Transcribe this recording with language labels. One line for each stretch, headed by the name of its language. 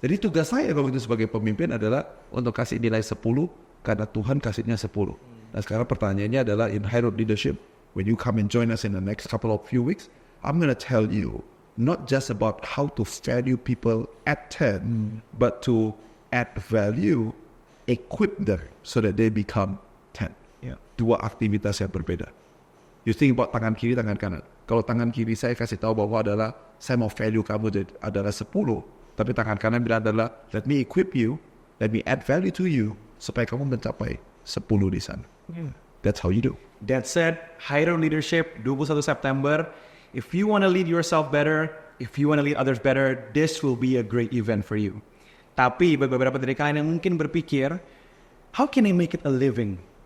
Indonesian: Jadi tugas saya kalau itu sebagai pemimpin adalah untuk kasih nilai 10 karena Tuhan kasihnya 10. Nah sekarang pertanyaannya adalah
English: in High Road Leadership, when you come and join us in the next couple of few weeks, I'm going to tell you not just about how to value people at 10, but to add value, equip them so that they become 10. Yeah.
Indonesian: 2 aktivitas yang berbeda.
English: You think about
Indonesian: tangan kiri, tangan kanan. Kalau tangan kiri saya kasih tahu bahwa adalah saya mau value kamu adalah 10, tapi tangan kanan bilang adalah
English: let me equip you, let me add value to you
Indonesian: supaya kamu mencapai 10 di sana.
English: That's how you do. That said, High Road Leadership 21 September. If you want to lead yourself better, if you want to lead others better, this will be a great event for you.
Indonesian: Tapi beberapa dari kalian yang mungkin berpikir,
English: how can I make it a living?